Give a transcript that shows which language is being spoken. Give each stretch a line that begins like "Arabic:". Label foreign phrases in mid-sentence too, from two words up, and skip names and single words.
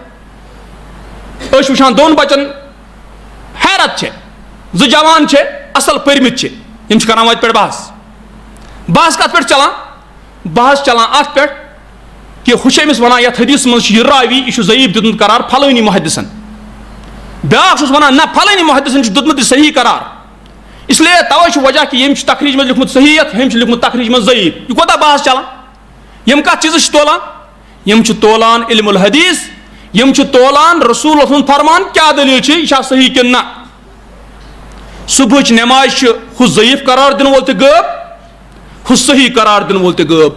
Kashmiri: أسۍ چھِ وٕچھان دۄن بچن حیرت چھِ زٕ جوان چھِ اصل پٔرمٕتۍ چھِ یِم چھِ کران وتہِ پٮ۪ٹھ بحث کتھ پٮ۪ٹھ چلان بحث چلان اتھ پٮ۪ٹھ کہ ہُہ چھُ أمِس ونان یتھ حدیث منٛز چھُ یہِ راوی یہِ چھُ ضعیٖف دیُتمُت قرار پھلٲنی محدثن. بیاکھ چھُس ونان نہ پھلٲنی محدثن چھُ دیُتمُت یہِ صحیح قرار.
Urdu: اس لیے
Kashmiri: توے چھُ وجہ کہ ییٚمۍ چھُ تخریٖج منٛز لیوٗکھمُت صحیح ہُمۍ چھُ لیوٗکھمُت تخریٖج منٛز ضعیٖف. یہِ کوتاہ بحث چلان. یِم کتھ چیٖزس چھِ تولان یِم چھِ تولان علم الحدیث یِم چھِ تولان رسول سُنٛد فرمان کیاہ دلیٖل چھِ یہِ چھا صحیح کِنہٕ نہ. صبحٕچ نٮ۪مازِ چھِ ہُہ ضعیٖف قرار دِنہٕ وول تہِ غٲب ہُہ صحیح قرار دِنہٕ وول تہِ غٲب.